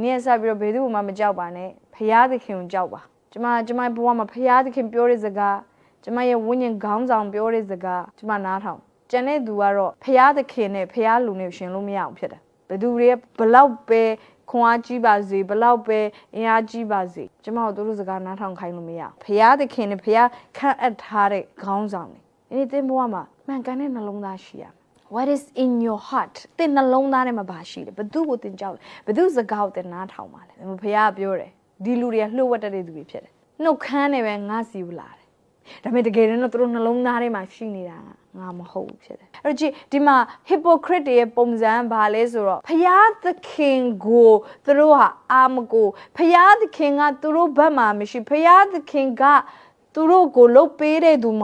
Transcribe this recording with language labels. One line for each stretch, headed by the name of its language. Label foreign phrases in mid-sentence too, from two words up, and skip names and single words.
Burmese: နေ့ဆက်ပြီးတော့ဘယ်သူမှမကြောက်ပါနဲ့ဖခင်သခင်ကိုကြောက်ပါကျမဘဝမှာဖခင်သခင်ပြောတဲ့စကားကျမရဲ့ဝိညာဉ်ခေါင်းဆောင်ပြောတဲ့စကားကျမနားထောင်ကျန်တဲ့သူကတော့ဖခင်သခင်နဲ့ဖခင်လူနဲ့ရှင်လို့မရအောင်ဖြစ်တယ်ဘယ်သူတွေဘလောက်ပဲခွန်အားကြီးပါစေဘလောက်ပဲအင်အားကြီးပါစေကျမတို့စကားနားထောင်ခိုင်းလို့မရအောင်ဖခင်သခင်နဲ့ဖခင်ခန့်အပ်ထားတဲ့ခေါင်းဆောင်တွေဒီသင်ဘဝမှာမှန်ကန်တဲ့နှလုံးသားရှိရမယ်
English: What is in your heart
Burmese: သင်နှလုံးသားထဲမှာဘာ ရှိလဲဘသူကိုသင်ကြောက်လဲဘသူစကားကိုသင်နားထောင်ပါလဲဖခင်ပြောတယ်ဒီလူတွေကလှုပ်ဝက်တတ်တဲ့သူတွေဖြစ်တယ်နှုတ်ခမ်းနဲ့ပဲငါစီဘူးလာတယ်ဒါပေမဲ့တကယ်တော့သူတို့နှလုံးသားထဲမှာရှိနေတာငါမဟုတ်ဘူးဖြစ်တယ်အဲ့တော့ကြည့် ဒီမှာ hypocrite တွေရဲ့ပုံစံဘာလဲဆိုတော့ဖျားသခင်ကိုသူတို့ဟာအာမကိုဖျားသခင်ကသူတို့ဘက်မှာမရှိဖျားသခင်ကသူတို့ကိုလှုပ်ပေးတဲ့သူမ